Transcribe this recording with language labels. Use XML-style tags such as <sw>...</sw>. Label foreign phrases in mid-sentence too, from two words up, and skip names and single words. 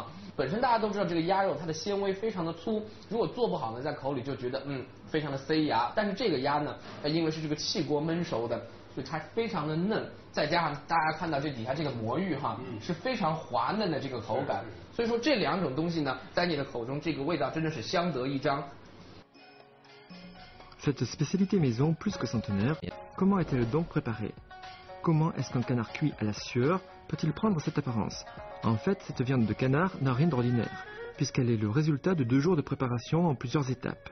<zh>本身大家都知道这个鸭肉它的纤维非常的粗，如果做不好呢，在口里就觉得非常的塞牙。但是这个鸭呢，因为是这个气锅焖熟的，所以它非常的嫩，再加上大家看到这底下这个魔芋哈，是非常滑嫩的这个口感。所以说这2种东西呢，在你的口中这个味道真的是相得益彰。</zh> <fr>Cette spécialité maison plus que centenaire, comment est-elle donc préparée? Comment est-ce qu'un canard cuit à la sueur peut-il prendre cette apparence? En fait, cette viande de canard n'a rien d'ordinaire, puisqu'elle est le résultat de 2 jours de préparation en plusieurs étapes.</fr>